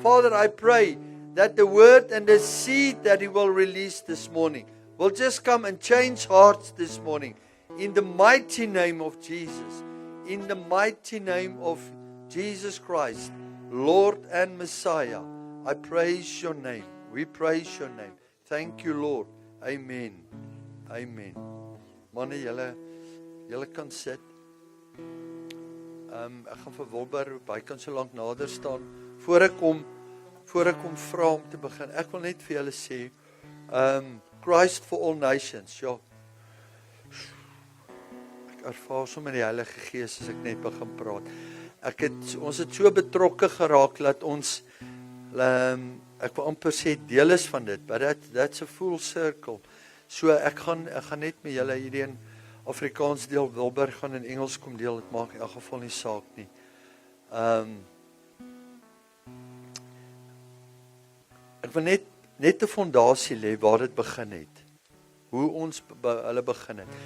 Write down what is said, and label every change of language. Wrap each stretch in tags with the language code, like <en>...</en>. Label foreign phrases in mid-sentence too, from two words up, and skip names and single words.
<en>Father, I pray that the word and the seed that he will release this morning will just come and change hearts this morning. In the mighty name of Jesus. In the mighty name of Jesus Christ, Lord and Messiah, I praise your name. We praise your name. Thank you, Lord. Amen.</en> <af>Amen. Manne, julle kan sit. Ek gaan vir Wilbur, hy kan so lank nader staan. Voor ek kom vra om te begin. Ek wil net vir julle sê, Christ for all nations. Ja. Ek ervaar sommer die Heilige Gees as ek net begin praat. Ons het so betrokke geraak dat ons ek wil amper sê deel is van dit,</af> <en>but that's a full circle.</en> <af>So ek gaan net met julle hierdie in Afrikaans deel, Wilbur gaan in Engels kom deel, dit maak in elk geval nie saak nie. Ek wil net 'n fondasie lê waar dit begin het. Hoe ons hulle begin het.</af>